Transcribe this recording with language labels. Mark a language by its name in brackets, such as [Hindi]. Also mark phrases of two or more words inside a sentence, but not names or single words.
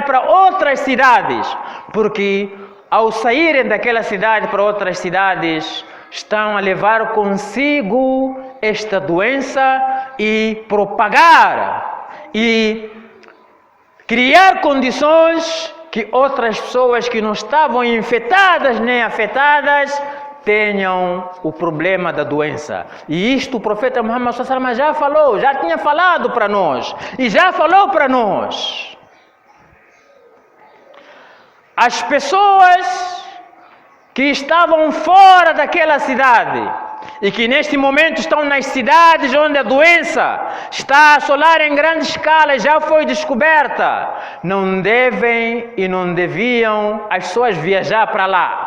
[Portuguese] para outras cidades, porque ao saírem daquela cidade para outras cidades, estão a levar consigo esta doença e propagar e criar condições que outras pessoas que não estavam infectadas nem afetadas tenham o problema da doença. E isto o profeta Muhammad [Arabic] صلى الله عليه وسلم [Portuguese] já falou, já tinha falado para nós e já falou para nós. As pessoas que estavam fora daquela cidade e que neste momento estão nas cidades onde a doença está a assolar em grande escala, já foi descoberta, não devem e não deviam as pessoas viajar para lá.